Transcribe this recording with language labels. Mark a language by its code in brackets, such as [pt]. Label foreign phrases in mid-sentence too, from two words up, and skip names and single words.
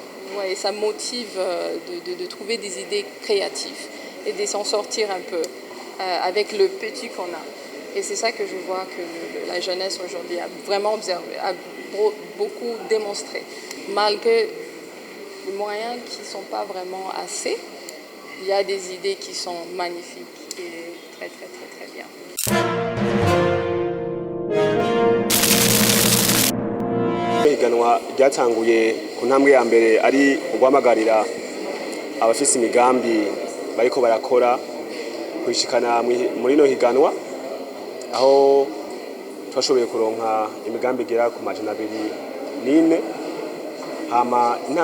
[fr] Ouais, ça motive de trouver des idées créatives et de s'en sortir un peu avec le petit qu'on a. Et c'est ça que je vois que la jeunesse aujourd'hui a vraiment observé, a beaucoup démontré. Malgré les moyens qui ne sont pas vraiment assez, il y a des idées qui sont magnifiques et très très très très bien. [rn] Ihiganwa ryatanguye ku ntambwe ya mbere ari uguhamagarira abafise imigambi bariko barakora kwishikana muri no higanwa aho twashoboye kuronka imigambi igera ku majana 204 hama intambwe